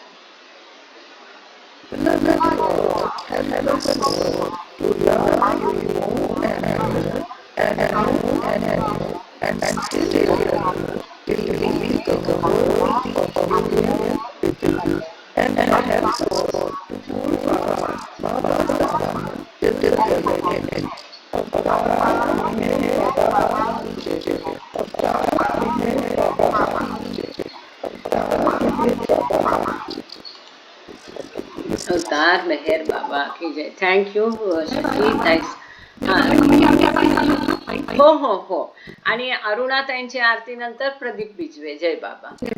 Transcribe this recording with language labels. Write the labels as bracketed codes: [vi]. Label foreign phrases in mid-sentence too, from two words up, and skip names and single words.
[en] Love God has helped us all to love you more and more and more and more and still more till we become worthy of union with you and have sought to glorify Baba Dhamma till the beginning. Baba Mine Baba Mine Baba Mine Baba Mine Baba Mine Baba. [hi] अवतार मेहर बाबा की जय. [en] thank you Shakti. thanks. [mr] हा हो. आणि अरुणाताईंची आरती नंतर प्रदीप बिजवे. जय बाबा.